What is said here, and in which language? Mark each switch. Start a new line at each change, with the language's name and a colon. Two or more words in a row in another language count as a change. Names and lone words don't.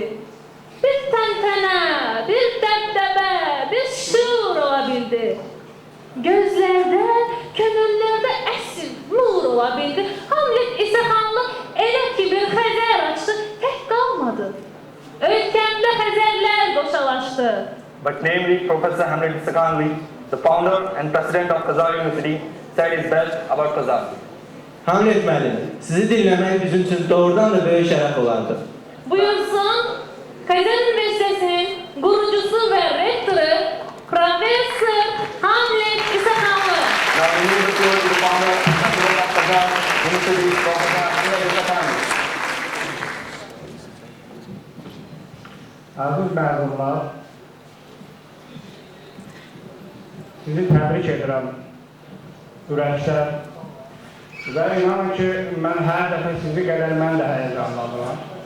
Azerbaijani: Bir təntənə, bir dəbdəbə, bir şur ola bildi. Gözlərdə, könüllərdə əsl nur ola bildi. Hamlet İsaxanlı elə ki bir Xəzər açdı, tək qalmadı. Ölkəmdə Xəzərlər qoşalaşdı.
English: But namely, Professor Hamlet Isakhanli, the founder and president of Khazar University, said his best about Khazar.
Azerbaijani: Hamlet müəllim, sizi dinləmək bizim üçün doğrudan da böyük şərəf olardı. Buyursun, Xəzər Üniversitəsinin qurucusu və rektoru Professor Hamlet İsaxanlı.
English: Now, we need to go to the founder and president of Khazar University, Professor Hamlet Isakhanli.
Azerbaijani: Aziz məzunlar, sizi təbrik edirəm, ürəkdən. Və inanın ki, mən hər dəfə sizi qədər mən də həyəcanlanıram.